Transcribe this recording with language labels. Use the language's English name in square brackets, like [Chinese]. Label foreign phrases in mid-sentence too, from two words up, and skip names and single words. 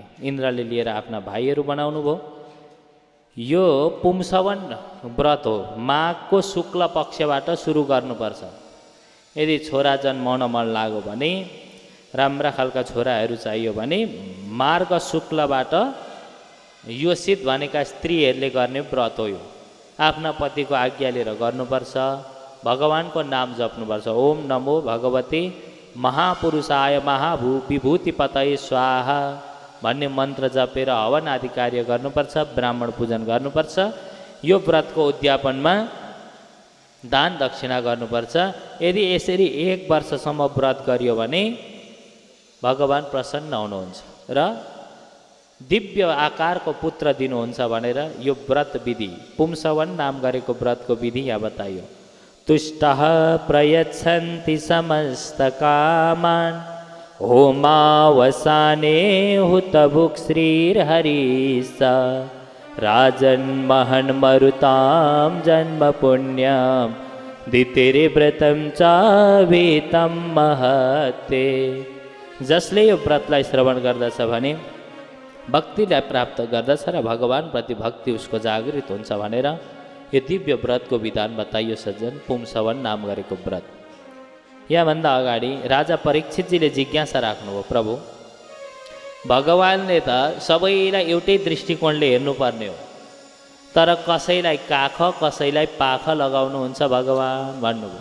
[Nepali] इन्द्रले लिएर आफ्ना भाइहरू बनाउनु भयो। यो पुंसवन व्रत हो, माघको शुक्ल पक्षबाट सुरु गर्नुपर्छ। यदि छोरा जन्माउन मन लाग्यो भने, राम्रा खालका छोराहरू चाहियो भने मार्ग शुक्लबाट योषित भनेका स्त्रीहरूले गर्ने व्रत हो यो। आफ्ना पतिको आज्ञा लिएर गर्नुपर्छ, भगवानको नाम जप्नुपर्छ। [Sanskrit] ओम नमो भगवते महापुरुषाय विभूतिपतये स्वाहा [Nepali] भन्ने मन्त्र जपेर हवन आदि कार्य गर्नुपर्छ, ब्राह्मण पूजन गर्नुपर्छ। यो व्रतको उद्यापनमा दान दक्षिणा गर्नुपर्छ। यदि यसरी 1 वर्षसम्म व्रत गरियो भने भगवान प्रसन्न हुनुहुन्छ र दिव्य आकारको पुत्र दिनुहुन्छ भनेर यो व्रत विधि, पुंसवन नाम गरेको व्रतको विधि यहाँ बताइयो। [Sanskrit] तुष्टः प्रयच्छन्ति समस्त कामान् होमावसाने हुतभुक् श्रीर्हरिः राजन्महन् मरुतां जन्म पुण्यं दितिर्व्रतं च वेतं महते। [Nepali] जसले यो व्रतलाई श्रवण गर्दछ भने भक्तिलाई प्राप्त गर्दछ र भगवानप्रति भक्ति उसको जागृत हुन्छ भनेर यो दिव्य व्रतको विधान बताइयो सज्जन। पुंसवन नाम गरेको व्रत। यहाँभन्दा अगाडि राजा परीक्षितजीले जिज्ञासा राख्नुभयो, प्रभु भगवानले त सबैलाई एउटै दृष्टिकोणले हेर्नुपर्ने हो, तर कसैलाई काख कसैलाई पाख लगाउनुहुन्छ भगवान भन्नुभयो।